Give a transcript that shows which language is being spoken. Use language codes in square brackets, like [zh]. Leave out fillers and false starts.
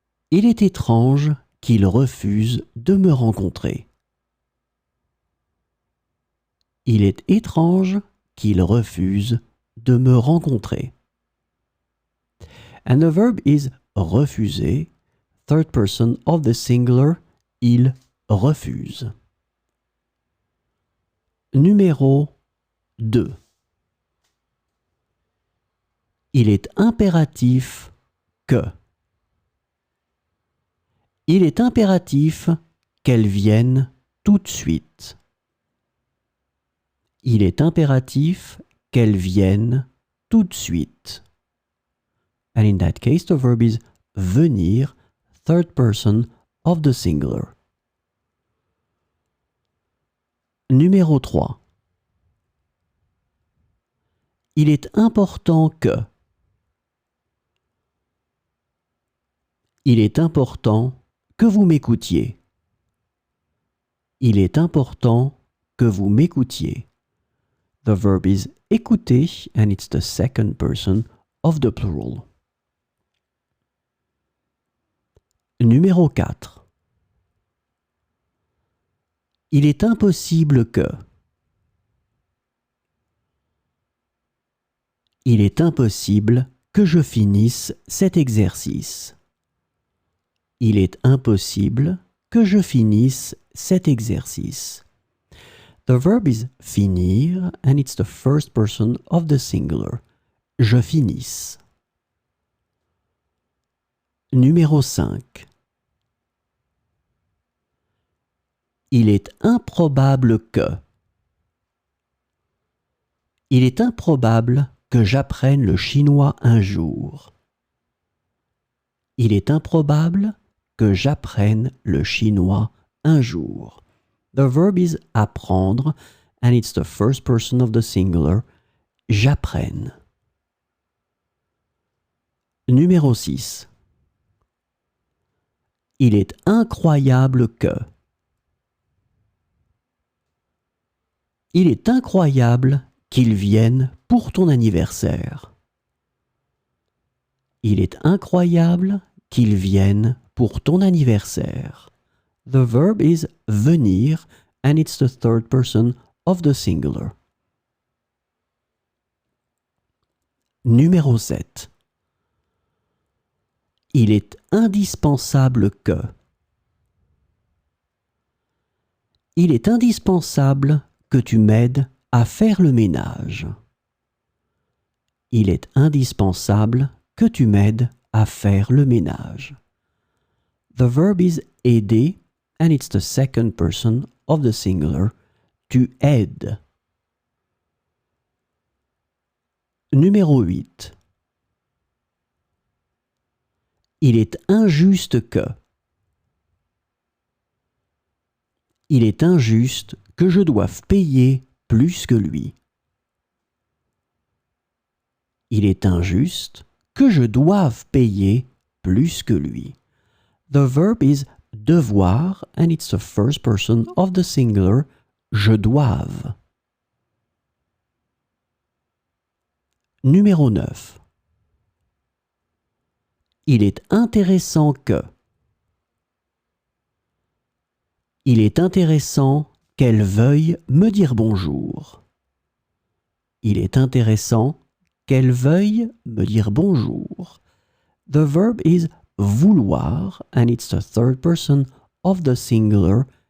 [fr] Il est étrange qu'il refuse de me rencontrer. Il est étrange qu'il refuse de me rencontrer. [en] And the verb is refuser, third person of the singular, [fr] il refuse. Numéro 2. Il est impératif que. Il est impératif qu'elle vienne tout de suite. Il est impératif qu'elle vienne tout de suite. [en] And in that case, the verb is venir, third person of the singular. [fr] Numéro 3. Il est important que. Il est important que vous m'écoutiez. Il est important que vous m'écoutiez. [en] The verb is écouter and it's the second person of the plural. [fr] Numéro 4. Il est impossible que. Il est impossible que je finisse cet exercice. Il est impossible que je finisse cet exercice. [en] The verb is finir and it's the first person of the singular. [fr] Je finisse. Numéro 5. Il est improbable que. Il est improbable que j'apprenne le chinois un jour. Il est improbable que j'apprenne le chinois un jour. [en] The verb is apprendre and it's the first person of the singular. [fr] J'apprenne. Numéro 6. Il est incroyable que. Il est incroyable qu'il vienne pour ton anniversaire. Il est incroyable qu'il vienne pour ton anniversaire. [en] The verb is venir and it's the third person of the singular. [fr] Numéro 7. Il est indispensable que. Il est indispensable que tu m'aides à faire le ménage. Il est indispensable que tu m'aides à faire le ménage. [en] The verb is aider and it's the second person of the singular. [fr] Tu aides. Numéro 8. Il est injuste que. Il est injuste que je doive payer plus que lui. Il est injuste que je doive payer plus que lui. [en] The verb is devoir and it's the first person of the singular. [fr] Je doive. Numéro 9. Il est intéressant que. Il est intéressant qu'elle veuille me dire bonjour. Il est intéressant qu'elle veuille me dire bonjour. [en] The verb is vouloir and it's the third person of the singular.